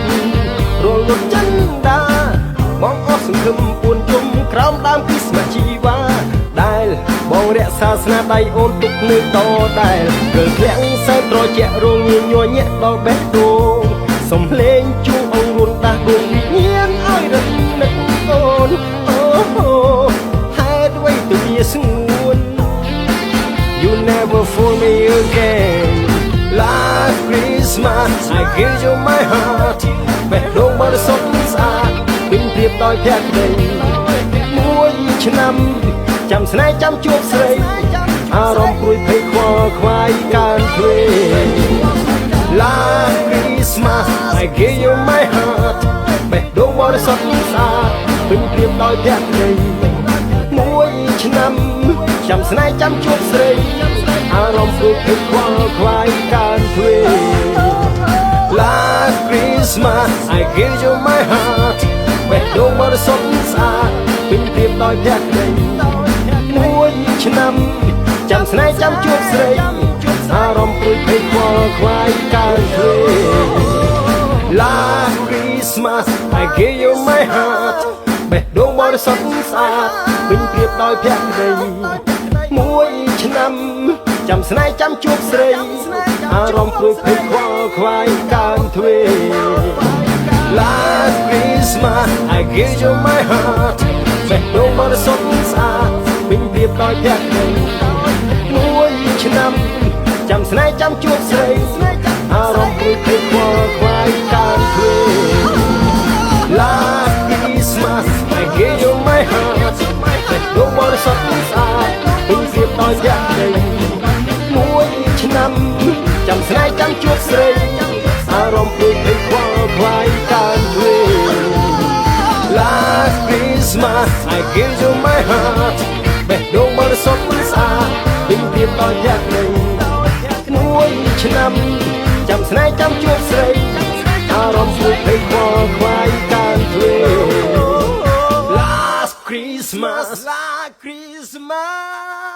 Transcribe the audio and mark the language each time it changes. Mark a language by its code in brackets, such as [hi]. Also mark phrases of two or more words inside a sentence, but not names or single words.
[km] រលត់ចិនដាបងអស់សង្ឃឹមពួនជុំក្រោមដើមគិស្មាជីវ៉ាដែលបងរក្សាស្នាដៃអូនទុកនៅតដែលគឺធ្លាក់សែនត្រជាក់រងញ ញ័រញាក់ដល់បេះដូងសំឡេងជួអងរួនដាស់ដួងវិញ្ញាណឲ្យរត់នឹកអូនអូហេតុអ្វី ទៅមានស្ងួន [en] You never fool me again Last Christmas I gave you my heart [km] បេះដូងបរិសុទ្ធ ស្អាតពេញព្រៀបដោយភក្តីមួយឆ្នាំចាំស្នេហ៍ចាំជួបស្រីអារម្មណ៍ព្រួយភ័យខ្វល់ខ្វាយកើនទ្វេ [en] Last Christmas I gave you my heart [km] បេះដូងបរិសុទ្ធស្អាតពេញព្រៀបដោយភក្តីមួយឆ្នាំចាំស្នេហ៍ចាំជួបស្រីអារម្មណ៍ព្រួយភ័យខ្វល់ខ្វាយកើនទ្វេ [en] Last Christmas I gave you my heart [km] បេះដូងបរិសុទ្ធស្អាតពេញព្រៀបដោយភក្តីមួយឆ្នាំចាំស្នេហ៍ចាំជួបស្រីអារម្មណ៍ព្រួយភ័យខ្វល់ខ្វាយកើនទ្វេ [en] Last Christmas I gave you my heart [km] បេះដូងបរិសុទ្ធស្អាតពេញព្រៀបដោយភក្តីមួយឆ្នាំចាំស្នេហ៍ចាំជួបស្រីអារម្មណ៍ព្រួយភ័យខ្វល់ខ្វាយកើនទ្វេ [en] Last Christmas I gave you my heart [km] បេះដូងបរិសុទ្ធស្អាតពេញព្រៀបដោយភក្តីមួយឆ្នាំចាំស្នេហ៍ចាំជួបស្រីអារម្មណ៍ព្រួយភ័យខ្វល់ខ្វាយកើនទ្វេ [en] Last Christmas I gave you my heart [km] បេះដូងបរិសុទ្ធស្អាតពេញព្រៀបដោយភក្តីមួយឆ្នាំចាំស្នេហ៍ចាំជួបស្រីអារម្មណ៍ព្រួយភ័យខ្វល់ខ្វាយកើនទ្វេ [en] Last Christmas I gave you my heart [km] បេះដូងបរិសុទ្ធស្អាតពេញព្រៀបដោយភក្តីមួយឆ្នាំចាំស្នេហ៍ចាំជួបស្រីអារម្មណ៍ព្រួយភ័យខ្វល់ខ្វាយកើនទ្វេ [en] Last Christmas Last Christmas